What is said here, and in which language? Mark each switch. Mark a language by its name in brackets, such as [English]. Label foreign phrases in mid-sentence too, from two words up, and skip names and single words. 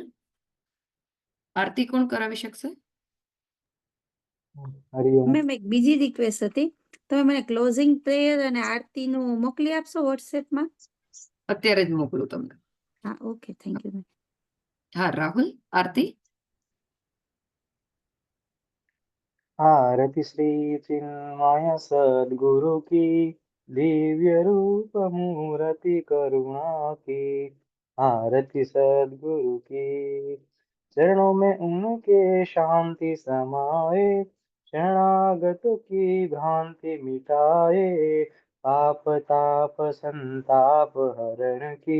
[Gujarati] આરતી કોણ કરાવી શકશે? હરિઓમ. મેમ, એક બીજી રિક્વેસ્ટ હતી. તમે મને [English] closing prayer [Gujarati] અને આરતીનું મોકલી આપશો વોટ્સએપમાં? અત્યારે જ મોકલું તમને. હા, [English] okay, thank you ma'am. [Gujarati] હા, રાહુલ, આરતી. [Hindi] आरति श्री चिन्मय सद्गुरु की दिव्य रूप मूर्ति करुणा की। आरति सद्गुरु की, चरणों में उनके शांति समाए, शरणागत की भ्रांति मिटाए, पाप ताप संताप हरण की।